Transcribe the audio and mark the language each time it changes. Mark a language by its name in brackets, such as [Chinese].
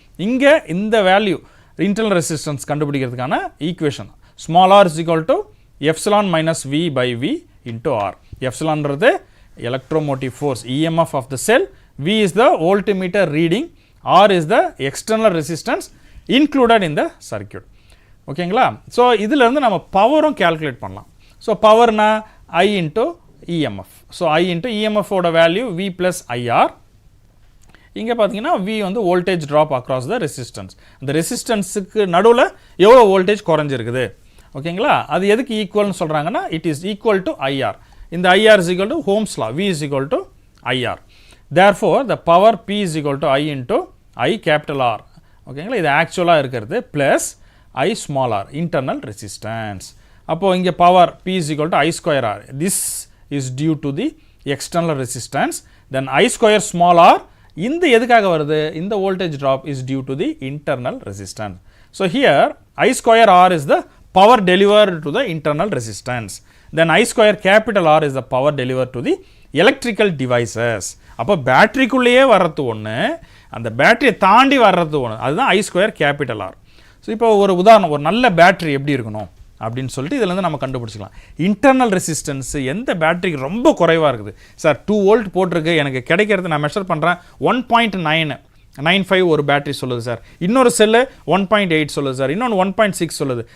[Tamil] இங்கே இந்த value internal resistance கண்டுபிடிக்கிறதுக்கான equation small r = ε - V/V into R. [English] எப்சிலான்றது electromotive force, EMF of the cell, V is the voltmeter reading, R is the external resistance included in the circuit. ஓகேங்களா. [Tamil] So இதிலேருந்து நம்ம பவரும் calculate பண்ணலாம். So பவர்னா I into EMF. So I into EMFோட value V + IR. இங்கே பார்த்தீங்கன்னா V வந்து [English] Voltage drop across the resistance. [Tamil] அந்த ரெசிஸ்டன்ஸுக்கு நடுவில் எவ்வளோ வோல்டேஜ் குறைஞ்சிருக்குது. ஓகேங்களா. அது எதுக்கு ஈக்குவல்னு சொல்கிறாங்கன்னா [English] It is equal to IR. இந்த IR = Ohm's law, V = IR. Therefore the power P = I into I capital R. ஓகேங்களா. [Tamil] இது ஆக்சுவலாக இருக்கிறது plus I small r, internal resistance. அப்போது இங்கே power P = I² R. [English] This is due to the external resistance. Then I² small r [Tamil] இந்த எதுக்காக வருது, இந்த [English] voltage drop is due to the internal resistance. So here I² R is the power delivered to the internal resistance. Then I square capital R is the power deliver to the electrical devices. [Tamil] அப்போ பேட்டரிக்குள்ளேயே வர்றது ஒன்று, அந்த பேட்டரியை தாண்டி வர்றது ஒன்று, அதுதான் I square capital R. So இப்போ ஒரு உதாரணம், ஒரு நல்ல பேட்டரி எப்படி இருக்கணும் அப்படின்னு சொல்லிட்டு இதிலேருந்து நம்ம கண்டுபிடிச்சிக்கலாம். இன்டர்னல் ரெசிஸ்டன்ஸு எந்த பேட்டரிக்கு ரொம்ப குறைவாக இருக்குது சார், 2 வோல்ட் போட்டிருக்கு, எனக்கு கிடைக்கிறது நான் மெஷர் பண்ணுறேன் 1.995 ஒரு பேட்டரி சொல்லுது சார், இன்னொரு செல்லு 1.8 சொல்லுது சார், இன்னொன்று 1.6 சொல்லுது.